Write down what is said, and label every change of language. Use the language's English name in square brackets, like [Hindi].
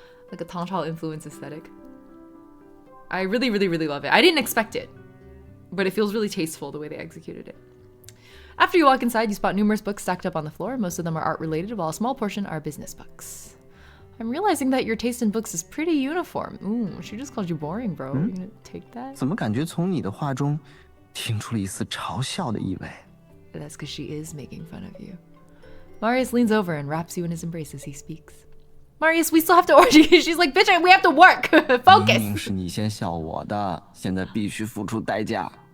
[English] Like a Tangchao influence aesthetic. I really, really, really love it. I didn't expect it, but it feels really tasteful the way they executed it. After you walk inside, you spot numerous books stacked up on the floor. Most of them are art related, while a small portion are business books. I'm realizing that your taste in books is pretty uniform. Ooh, she just called you boring, bro. You gonna take that? [Chinese] 怎么感觉从你的话中听出了一丝嘲笑的意味？ [English] That's because she is making fun of you. Marius leans over and wraps you in his embrace as he speaks. Marius, we still have to order you. She's like, bitch, we have to work. [Chinese] 明 [English] Focus. [Chinese] 明是你先笑我的，现在必须付出代价。